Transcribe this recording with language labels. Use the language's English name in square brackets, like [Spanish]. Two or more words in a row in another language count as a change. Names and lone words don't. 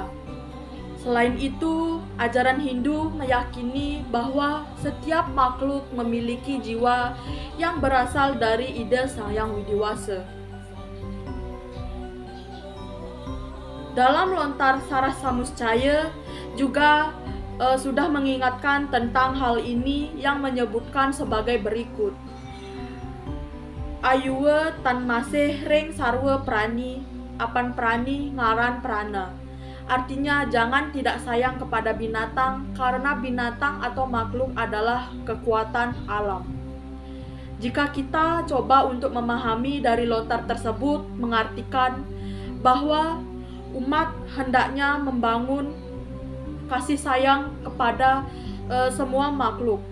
[Indonesian] Selain itu, ajaran Hindu meyakini bahwa setiap makhluk memiliki jiwa yang berasal dari ide Sang Hyang Widiwasa. Dalam lontar Saras Samuscaya juga sudah mengingatkan tentang hal ini yang menyebutkan sebagai berikut. [Kawi] Ayuwe tan masih ring sarwa prani, apan prani ngaran prana. [Indonesian] Artinya jangan tidak sayang kepada binatang karena binatang atau makhluk adalah kekuatan alam. Jika kita coba untuk memahami dari lontar tersebut mengartikan bahwa umat hendaknya membangun kasih sayang kepada semua makhluk.